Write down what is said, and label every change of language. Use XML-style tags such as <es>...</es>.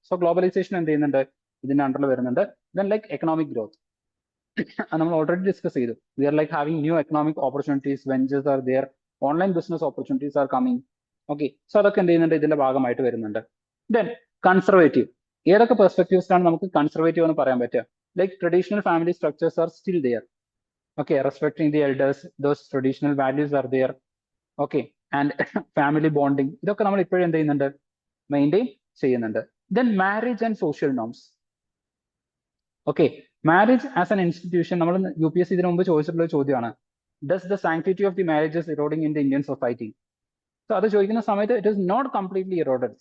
<ml>So globalisation എന്ത് ചെയ്യുന്നുണ്ട്, ഇതിന്റെ അണ്ടറിൽ വരുന്നുണ്ട്. ദെൻ ലൈക്ക് എക്കണോമിക് ഗ്രോത്ത്, നമ്മൾ ഓൾറെഡി ഡിസ്കസ് ചെയ്തു.</ml> <en>We are like having new economic opportunities, ventures are there, online business opportunities are coming.</en> <ml>Okay, so അതൊക്കെ എന്ത് ചെയ്യുന്നുണ്ട്, ഇതിന്റെ ഭാഗമായിട്ട് വരുന്നുണ്ട്. ദെൻ കൺസർവേറ്റീവ്, ഏതൊക്കെ പെർസ്പെക്ടീവ്സിലാണ് നമുക്ക് കൺസർവേറ്റീവ് എന്ന് പറയാൻ പറ്റുക?</ml> <en>Like traditional family structures are still there. Okay, respecting the elders, those traditional values are there.</en> <ml>Okay, and family bonding, ഇതൊക്കെ നമ്മൾ ഇപ്പോഴും എന്ത് ചെയ്യുന്നുണ്ട്, മെയിൻറ്റെയിൻ ചെയ്യുന്നുണ്ട്.</ml> <en>Then marriage and social norms. Okay, marriage as an institution,</en> <ml>നമ്മൾ UPSC ഇതിനു മുമ്പ് ചോദിച്ചിട്ടുള്ള ചോദ്യമാണ്.</ml> <en>Does the sanctity of the marriages eroding in the Indian society? So</en> <ml>അത് ചോദിക്കുന്ന സമയത്ത്</ml> <en>It is not completely eroded.</en>